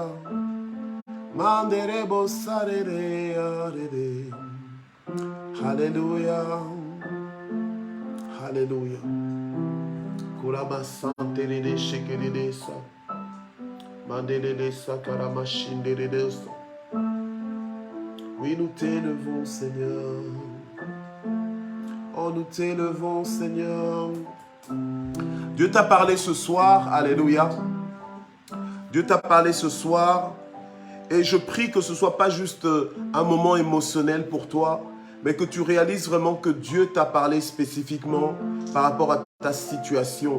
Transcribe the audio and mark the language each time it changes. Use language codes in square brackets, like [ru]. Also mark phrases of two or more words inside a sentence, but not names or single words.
[fr] Manderemos sarere arere. Alléluia. Alléluia. Kurama santerere shekeresa. Manderesa karamashinderesa. Oui, nous t'élevons, Seigneur. Oh, nous t'élevons, Seigneur. Dieu t'a parlé ce soir, alléluia. Dieu t'a parlé ce soir. Et je prie que ce ne soit pas juste un moment émotionnel pour toi, mais que tu réalises vraiment que Dieu t'a parlé spécifiquement par rapport à ta situation.